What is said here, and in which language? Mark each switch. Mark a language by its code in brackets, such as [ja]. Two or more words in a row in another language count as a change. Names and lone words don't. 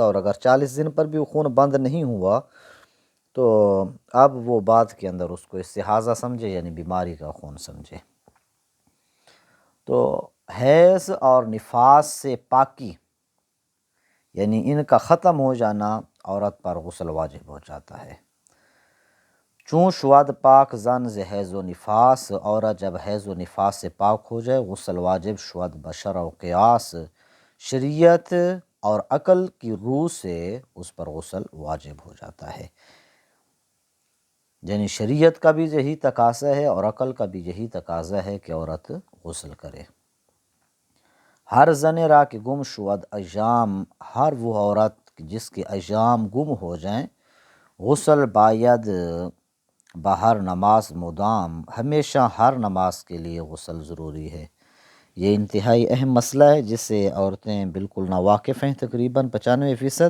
[ur] اور اگر 40 دن پر بھی خون بند نہیں ہوا تو اب وہ بعد کے اندر اس کو استحاضہ سمجھے یعنی بیماری کا خون سمجھے۔ تو حیض اور نفاس سے پاکی یعنی ان کا ختم ہو جانا عورت پر غسل واجب ہو جاتا ہے۔ [fa] چون شواد پاک زن ز حیض و نفاس، [ur] عورت جب حیض و نفاس سے پاک ہو جائے [fa] غسل واجب شواد بشرع و قیاس، [ur] شریعت اور عقل کی روح سے اس پر غسل واجب ہو جاتا ہے۔ یعنی شریعت کا بھی یہی تقاضا ہے اور عقل کا بھی یہی تقاضا ہے کہ عورت غسل کرے۔ [fa] ہر زن را کہ گم شود ایام، [ur] ہر وہ عورت جس کے ایام گم ہو جائیں، [fa] غسل باید بہر نماز مدام، [ur] ہمیشہ ہر نماز کے لیے غسل ضروری ہے۔ یہ انتہائی اہم مسئلہ ہے جس سے عورتیں بالکل ناواقف ہیں تقریباً 95%۔